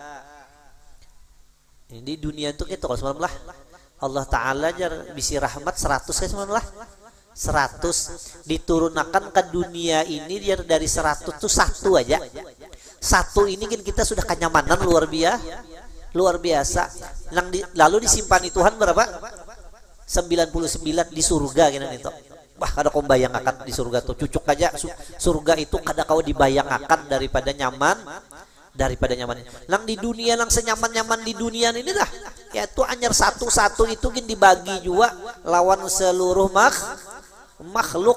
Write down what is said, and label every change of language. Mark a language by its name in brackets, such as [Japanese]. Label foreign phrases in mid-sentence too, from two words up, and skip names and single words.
[Banjar] Ini dunia itu gitu kalau semalam Allah Ta'ala jar bisi rahmat 100 kayak semalam 100 diturunkan ke dunia ini dia dari 100 tuh satu aja. Satu ini kan kita sudah kenyamanan luar biasa. Lalu disimpan Tuhan berapa? 99 di surga gitu itu. Wah, kada kau bayangkan di surga tuh cucuk aja surga itu kada kau dibayangkan daripada nyaman. Lang di dunia lang senyaman-nyaman di dunia ini dah. Yaitu anyar satu-satu itu gin dibagi juga lawan seluruh makhluk.